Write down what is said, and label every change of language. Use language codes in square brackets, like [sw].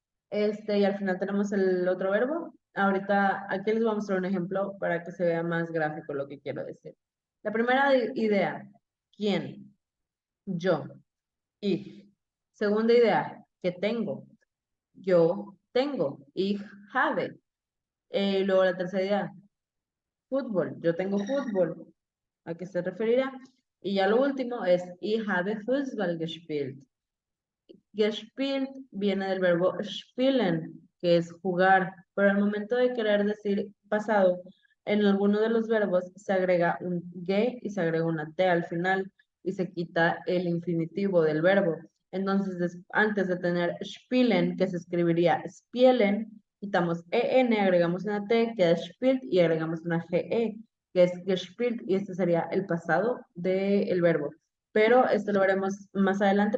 [es] Y al final tenemos el otro verbo. Ahorita aquí les voy a mostrar un ejemplo para que se vea más gráfico lo que quiero decir. La primera idea, ¿quién? Yo. [de] Ich. [es] Segunda idea, ¿qué tengo? Yo tengo. [de] Ich habe. [es] Luego la tercera idea, fútbol. Yo tengo fútbol. ¿A qué se referirá? Y ya lo último es, [de] ich habe Fußball gespielt. [es] Gespielt viene del verbo spielen, que es jugar, pero al momento de querer decir pasado, en alguno de los verbos se agrega un ge y se agrega una t al final y se quita el infinitivo del verbo. Entonces, antes de tener spielen, que se escribiría spielen, quitamos en, agregamos una t, queda spielt y agregamos una ge, que es gespielt, y este sería el pasado del verbo, pero esto lo veremos más adelante.